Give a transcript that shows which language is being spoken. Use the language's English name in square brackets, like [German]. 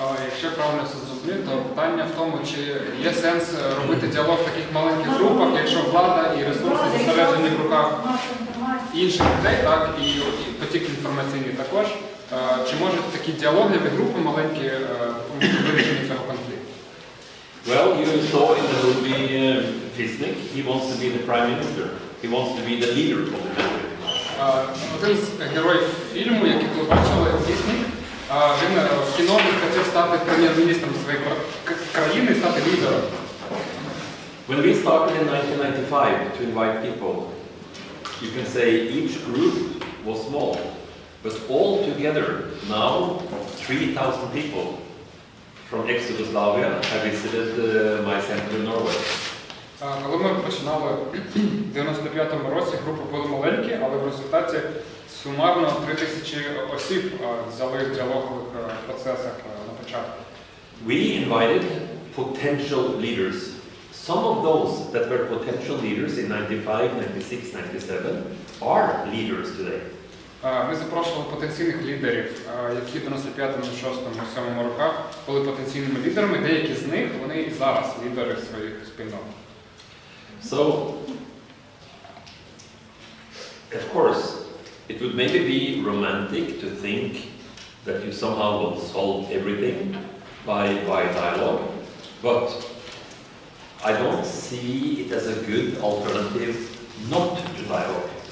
[Ukrainian] Якщо правильно все зрозумів, то питання в тому, чи є сенс робити діалог в таких маленьких групах, якщо влада і ресурси зосереджені в руках інших людей, так, і потік інформаційний також. Чи можуть такі діалогові групи маленькі допомогти вирішенню цього конфлікту? [English] Well, you saw in the movie Fisnik, he wants to be the prime minister. He wants to be the leader of the country. [Ukrainian] Один з героїв фільму, який ви бачили, Фіснік, він в кіно хотів стати прем'єр-міністром своєї країни і стати лідером. [English] When we started in 1995 to invite people, you can say each group was small, but all together now 3,000 people from ex-Yugoslavia have visited my center in Norway. [Ukrainian] Коли ми починали в 95-му році, групи були маленькі, але в результаті сумарно 3,000 осіб взяли в діалогових процесах на початку. [English] We invited potential leaders. Some of those that were potential leaders in 95, 96, 97 are leaders today. [Ukrainian] Ми запрошували потенційних лідерів, які в 95-му, 96-му, 97-му роках були потенційними лідерами. Деякі з них, вони і зараз лідери своїх спільнот. [English] So, of course, it would maybe be romantic to think that you somehow will solve everything by dialogue, but I don't see it as a good alternative not to dialogue.